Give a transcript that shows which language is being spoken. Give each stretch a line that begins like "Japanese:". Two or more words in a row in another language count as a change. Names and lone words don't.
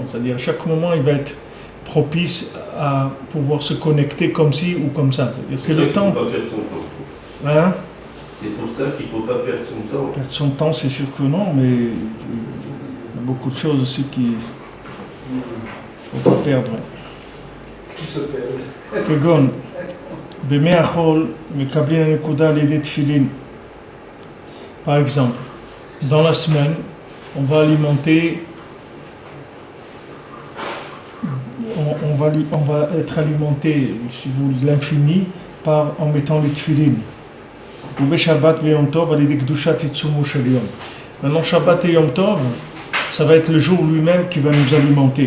French: C'est-à-dire, à chaque moment, il va être propice à pouvoir se connecter comme ci ou comme ça. C'est le temps. Hein? C'est pour ça qu'il ne faut pas perdre son temps. Perdre son temps, c'est sûr que non, mais il y a beaucoup de choses aussi qu'il ne faut pas perdre. Qui se perd.
Hebrew: כגון, בימי החול מקבלים הנקודה על ידי תפילין.
French: Par exemple, dans la semaine, on va être alimenté, si vous voulez, l'infini en mettant les tefilin. Maintenant, Shabbat et Yom Tov, ça va être le jour lui-même qui va nous alimenter.